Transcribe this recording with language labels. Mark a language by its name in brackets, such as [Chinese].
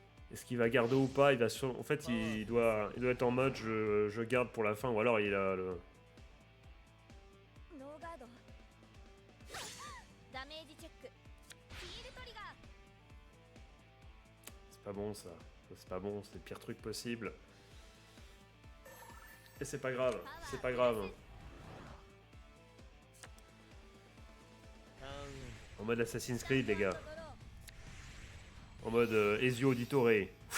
[French] Est-ce qu'il va garder ou pas? Il va En fait, il doit être en mode je garde pour la fin, ou alors il a le... [Japanese] ノーガードダメージチェックヒールトリガー [French] C'est pas bon ça. C'est pas bon, c'est le pire truc possible. Et c'est pas grave, c'est pas grave. [Japanese] ターンエン [French] En mode Assassin's Creed, les gars. [Japanese] ドロー [French] En mode Ezio Auditore. Je